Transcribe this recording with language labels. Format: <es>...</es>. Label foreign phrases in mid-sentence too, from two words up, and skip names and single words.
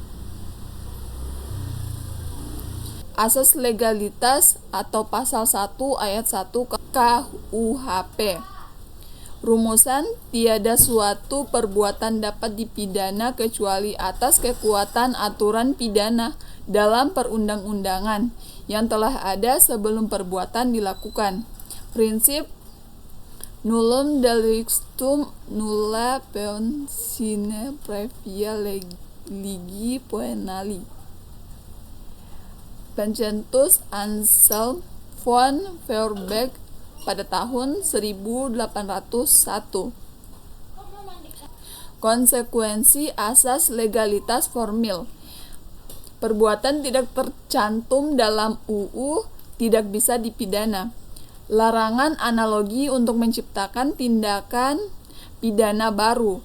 <id>Asas legalitas atau Pasal 1 ayat 1 KUHP. Rumusan, tiada suatu perbuatan dapat dipidana kecuali atas kekuatan aturan pidana dalam perundang-undangan yang telah ada sebelum perbuatan dilakukan.</id> <la>Prinsip nullum delictum nulla peon sine previa legi poenali.</la> <id>Pencetus Anselm von Feuerbach pada tahun 1801. Konsekuensi asas legalitas formil. Perbuatan tidak tercantum dalam UU tidak bisa dipidana. Larangan analogi untuk menciptakan tindakan pidana baru.</id>